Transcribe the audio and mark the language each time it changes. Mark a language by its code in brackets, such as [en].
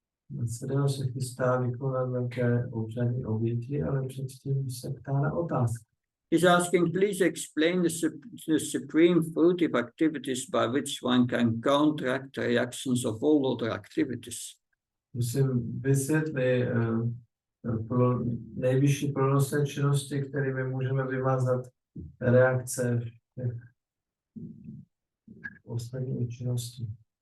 [cs] Vasudeva se chystá vykonat velké obřady oběti, ale předtím se ptá na otázku. [en] He's asking, please explain the supreme fruitive activities by which one can counteract the reactions of all other activities. [cs] Musím vysvětlit pro nejvyšší plnostné činnosti, kterými můžeme vymazat reakce všech ostatních činností.